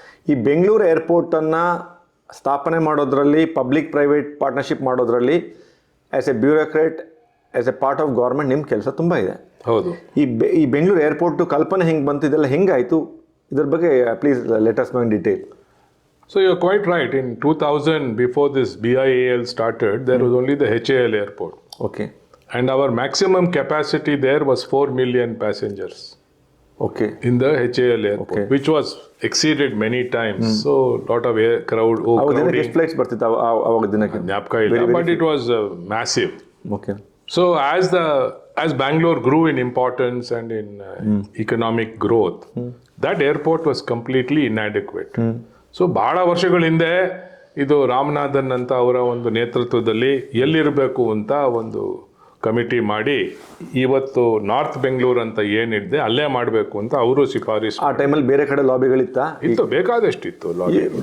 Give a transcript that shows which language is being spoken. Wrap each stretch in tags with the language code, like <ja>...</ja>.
<kn>ಈ ಬೆಂಗಳೂರು ಏರ್ಪೋರ್ಟನ್ನು ಸ್ಥಾಪನೆ ಮಾಡೋದ್ರಲ್ಲಿ, ಪಬ್ಲಿಕ್ ಪ್ರೈವೇಟ್ ಪಾರ್ಟ್ನರ್ಶಿಪ್ ಮಾಡೋದ್ರಲ್ಲಿ</kn> <en>as a bureaucrat, as a part of government</en> <kn>ನಿಮ್ಮ ಕೆಲಸ ತುಂಬ ಇದೆ. ಹೌದು. ಈ ಬೆಂಗಳೂರು ಏರ್ಪೋರ್ಟು ಕಲ್ಪನೆ ಹೆಂಗೆ ಬಂತು, ಇದೆಲ್ಲ ಹೆಂಗಾಯಿತು, ಇದ್ರ ಬಗ್ಗೆ</kn> <en>Please let us know in detail. So you're quite right. In 2000, before this BIAL started, there was only the HAL airport. Okay. And our maximum capacity there was 4 million passengers. Okay. In the HAL airport, which was exceeded many times. So lot of crowding.</en> <kn>ಎಷ್ಟು flights ಬರ್ತಿತ್ತು ಅವಾಗ ದಿನಕ್ಕೆ? ಜ್ಞಾಪಕ ಇಲ್ಲ,</kn> <en>but it was massive. Okay. So as Bangalore grew in importance and in economic growth, that airport was completely inadequate.</en> <kn>So ಬಹಳ ವರ್ಷಗಳ ಹಿಂದೆ ಇದು ರಾಮನಾಥನ್ ಅಂತ ಅವರ ಒಂದು ನೇತೃತ್ವದಲ್ಲಿ ಎಲ್ಲಿರಬೇಕು ಅಂತ ಒಂದು ಕಮಿಟಿ ಮಾಡಿ ಇವತ್ತು ನಾರ್ತ್ ಬೆಂಗಳೂರು ಅಂತ ಏನಿದೆ ಅಲ್ಲೇ ಮಾಡಬೇಕು ಅಂತ ಅವರು ಶಿಫಾರಸು. ಆ ಟೈಮಲ್ಲಿ ಬೇರೆ ಕಡೆ ಲಾಬಿಗಳಿತ್ತಾ? ಇತ್ತು, ಬೇಕಾದಷ್ಟಿತ್ತು ಲಾಬಿ.</kn>